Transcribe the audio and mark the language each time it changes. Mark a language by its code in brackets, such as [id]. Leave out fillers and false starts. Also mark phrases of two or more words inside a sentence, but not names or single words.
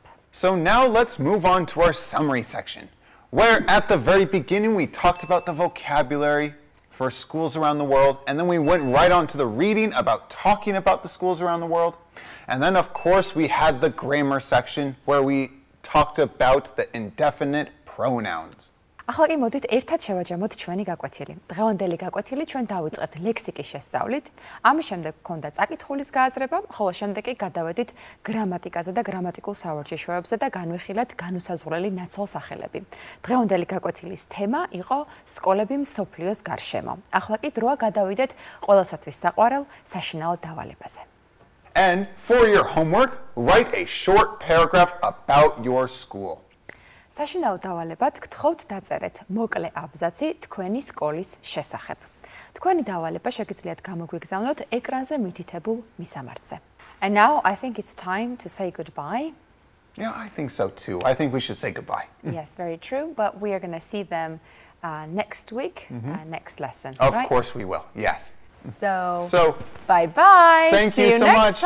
[en] So now let's move on to our summary section, where at the very beginning we talked about the vocabulary for schools around the world, and then we went right on to the reading about talking about the schools around the world. And then, of course, we had the grammar section where we talked about the indefinite pronouns. [ka] ახლა კი მოდით ერთად შევაჯამოთ ჩვენი გაკვეთილი. დღევანდელი გაკვეთილი ჩვენ დავიწყეთ ლექსიკის შესწავლით. ამის შემდეგ გქონდა წაკითხulis გააზრება, ხოლო შემდეგ კი გადავედით გრამატიკაზე და გრამატიკულ სავარჯიშოებზე და განვიხილეთ განუსაზღვრელი ნაცვალსახელები. დღევანდელი გაკვეთილის თემა იყო სკოლები მსოფლიოს გარშემო. ახლა კი დროა გადავიდეთ ყველასათვის საყვარელ საშინაო დავალებაზე. [en] And for your homework, write a short paragraph about your school. [ka] საშინაო დავალებად გთხოვთ დაწერეთ მოკლე აბზაცი თქვენი სკოლის შესახებ. თქვენი დავალება შეგიძლიათ გამოგვიგზავნოთ ეკრანზე მითითებულ მისამართზე. [en] And now I think it's time to say goodbye. Yeah, I think so too. I think we should say goodbye. Yes, very true, but we are going to see them next week, next lesson. Of right? course we will. Yes. So So bye-bye. Thank See you you so